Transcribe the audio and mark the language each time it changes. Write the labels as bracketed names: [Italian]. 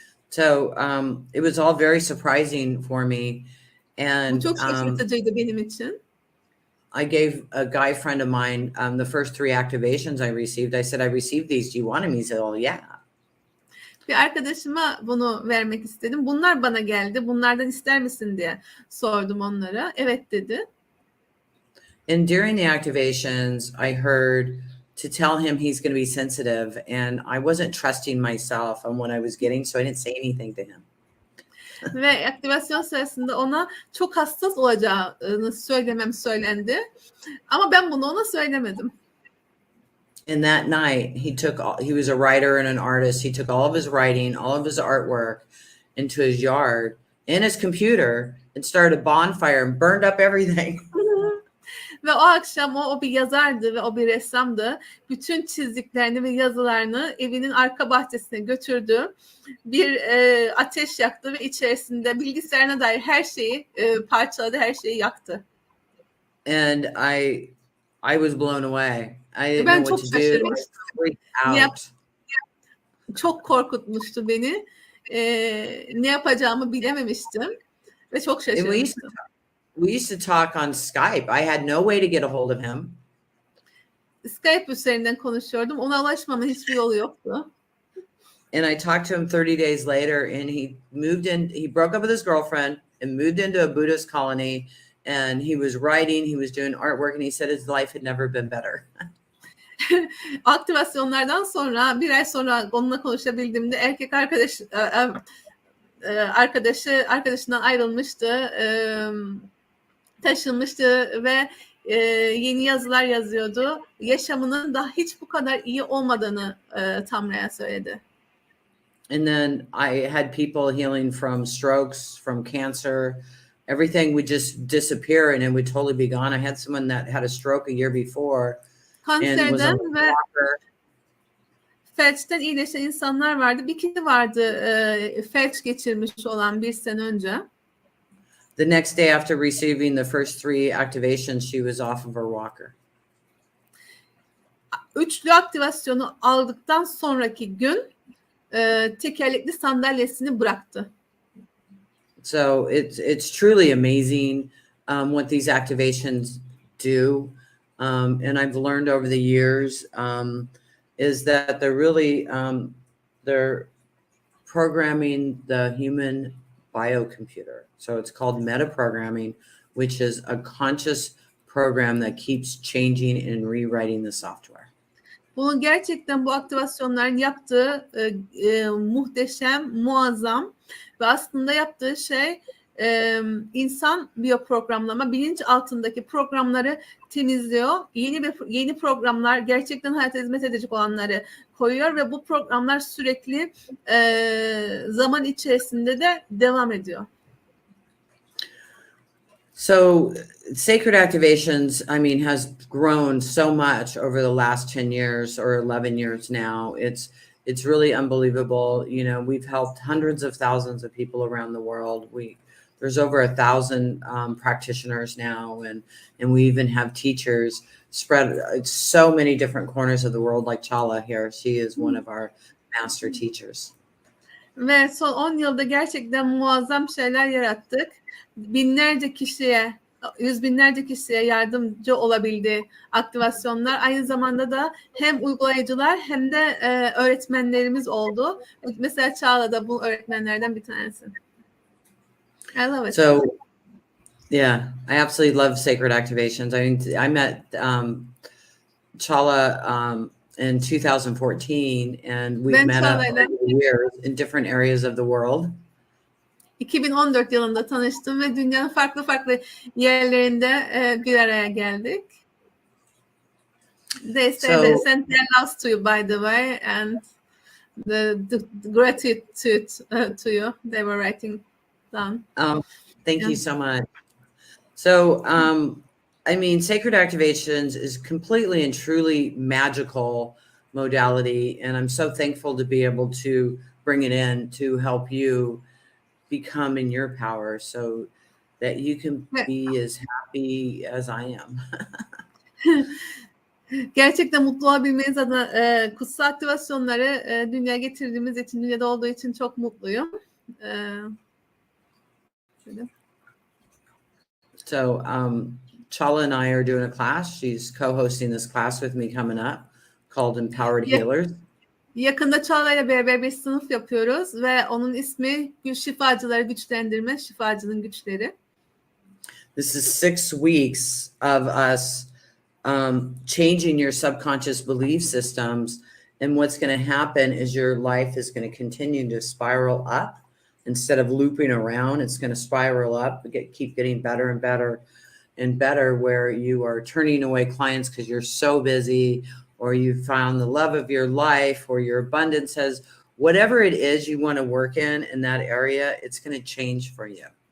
[English] So it was all very surprising for me. And [Turkish] bu çok şaşırtıcıydı benim için. [English] I gave a guy friend of mine the first three activations I received. I said, I received these. Do you want them? He said, oh, yeah. [Turkish] Bir arkadaşıma bunu vermek istedim. Bunlar bana geldi. Bunlardan ister misin diye sordum onlara. Evet dedi. [English] And during the activations, I heard to tell him he's going to be sensitive. And I wasn't trusting myself on what I was getting, so I didn't say anything to him. [Turkish] Ve aktivasyon sırasında ona çok hassas olacağını söylemem söylendi. Ama ben bunu ona söylemedim. [English] And that night, he was a writer and an artist. He took all of his writing, all of his artwork into his yard and his computer and started a bonfire and burned up everything. [Turkish] Ve o akşam o bir yazardı ve o bir ressamdı. Bütün çizdiklerini ve yazılarını evinin arka bahçesine götürdü. Bir ateş yaktı ve içerisinde bilgisayarına dair her şeyi parçaladı, her şeyi yaktı. [English] And I was blown away. I didn't [Turkish] ben [English] know [Turkish] çok [English] what to do. [Turkish] şaşırmıştım. Çok korkutmuştu beni. Ne yapacağımı bilememiştim ve çok şaşırmıştım. [English] We used to talk on Skype. I had no way to get a hold of him. [Turkish] Skype üzerinden konuşuyordum. Ona ulaşmamın hiçbir yolu yoktu. [English] And I talked to him 30 days later, and he broke up with his girlfriend and moved into a Buddhist colony. And he was writing, he was doing artwork, and he said his life had never been better. [Turkish] Aktivasyonlardan sonra bir ay sonra onunla konuşabildiğimde erkek arkadaşından ayrılmıştı, taşınmıştı ve yeni yazılar yazıyordu. Yaşamının da hiç bu kadar iyi olmadığını Tamra'ya söyledi. [English] And then I had people healing from strokes, from cancer. Everything would just disappear and it would totally be gone. I had someone that had a stroke a year before. [Turkish] Kanserden ve felçten iyileşen insanlar vardı. Bir kişi vardı felç geçirmiş olan bir sene önce. [English] the next day after receiving the first 3 activations, she was off of her walker. [Turkish] Üçlü aktivasyonu aldıktan sonraki gün tekerlekli sandalyesini bıraktı. [English] So it's truly amazing what these activations do. And I've learned over the years is that they're really they're programming the human biocomputer. So it's called metaprogramming, which is a conscious program that keeps changing and rewriting the software. [Turkish] Bunu gerçekten bu aktivasyonların yaptığı muhteşem, muazzam ve aslında yaptığı şey insan biyoprogramlama, bilinç altındaki programları temizliyor. Yeni programlar, gerçekten hayata hizmet edecek olanları koyuyor ve bu programlar sürekli zaman içerisinde de devam ediyor. [English] So sacred activations, I mean, has grown so much over the last 10 years or 11 years now. It's really unbelievable. You know, we've helped hundreds of thousands of people around the world. There's over 1,000 practitioners now, and we even have teachers spread so many different corners of the world, like Çağla here. She is one of our master teachers. [Turkish] Ve son 10 yılda gerçekten muazzam şeyler yarattık. Binlerce kişiye, yüz binlerce kişiye yardımcı olabildi aktivasyonlar. Aynı zamanda da hem uygulayıcılar hem de öğretmenlerimiz oldu. Mesela Çağla da bu öğretmenlerden bir tanesi. [English] I love it. So, yeah, I absolutely love sacred activations. I mean, I met Çağla in 2014, and we've met up over the years in different areas of the world. [Turkish] 2014 yılında tanıştım ve dünyanın farklı yerlerinde bir araya geldik. [English] They sent their loves to you, by the way, and the gratitude to you. They were writing down. Thank you so much. So, I mean, sacred activations is completely and truly magical modality, and I'm so thankful to be able to bring it in to help you become in your power so that you can be as happy as I am. [Turkish] Gerçekten mutlu olabilmeniz adına kutsal aktivasyonları dünyaya getirdiğimiz için, dünyada olduğu için çok mutluyum. [English] So Çağla and I are doing a class. She's co-hosting this class with me coming up called Empowered Healers. [Turkish] Yakında Çağla ile beraber bir sınıf yapıyoruz ve onun ismi Şifacıları Güçlendirme, Şifacının Güçleri. [English] This is 6 weeks of us changing your subconscious belief systems, and what's going to happen is your life is going to continue to spiral up instead of looping around. It's going to spiral up, keep getting better and better and better, where you are turning away clients because you're so busy, or you found the love of your life, or your abundance has, whatever it is you want to work in that area, it's going to change for you.